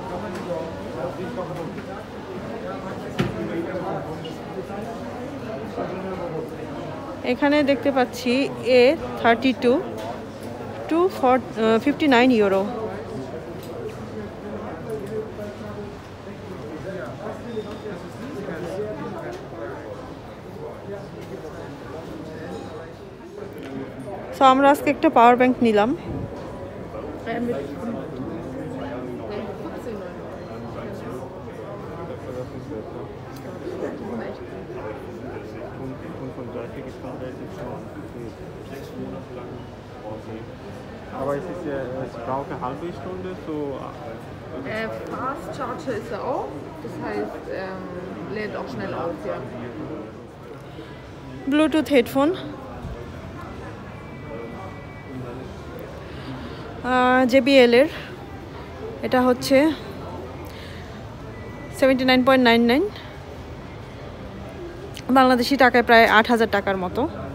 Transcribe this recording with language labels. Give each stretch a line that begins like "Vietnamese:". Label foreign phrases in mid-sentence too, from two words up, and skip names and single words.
Bangla: এখানে দেখতে পাচ্ছি A32 259 ইউরো। সো আমরা আজকে একটা পাওয়ার ব্যাংক নিলাম।
German: Aber es braucht eine halbe Stunde, so.
English: Fast Charger
German: ist er auch, das heißt, lädt auch schnell auf, ja.
Bangla: ব্লুটুথ হেডফোন JBL এর। এটা হচ্ছে 79.99 বাংলাদেশি টাকায় প্রায় 8000 টাকার মতো।